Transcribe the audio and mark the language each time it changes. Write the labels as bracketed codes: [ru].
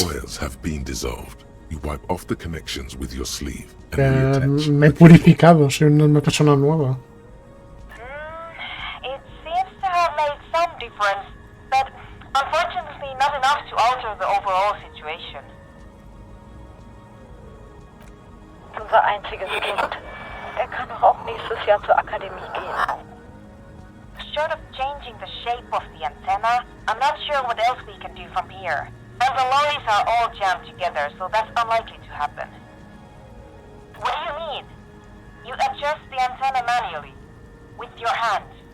[en] Once the oils have been dissolved, you wipe off the connections with your sleeve and reattach. [es] Me he purificado, soy una persona nueva. [en] It seems to have made some difference, but unfortunately not enough to alter the overall situation. [de] Unser einziges Kind. Er kann doch auch nächstes Jahr zur Akademie gehen. [en] Short of changing the shape of the antenna, I'm not sure what else we can do from here. And the lorries are all jammed together, so that's unlikely to happen. What do you mean? You adjust the antenna manually, with your hand.